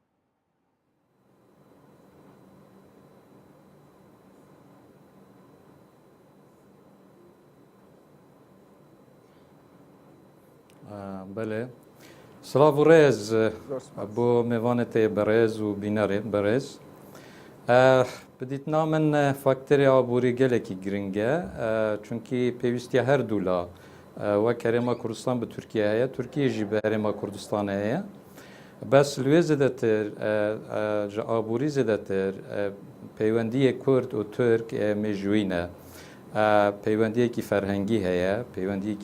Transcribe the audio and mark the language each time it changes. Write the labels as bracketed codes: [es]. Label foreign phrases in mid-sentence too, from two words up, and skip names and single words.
[ku] بله سلااو و ڕێز بۆ میوانێتێ بەڕێز و بینەرێ بەڕێز بدیتنا من فاکتەری ئابووری gelekî giring e çunkî pêwîstiya her du la wek Herêma Kurdistan bi Tirkiye heye Tirkiye jî bi Herêma Kurdistan heye bes li wê zêdetir ji abûrî zêdetir peywendiyê Kurd û Türk mêjûyî ne peywendiyekî ferhengî heye peywendiyekî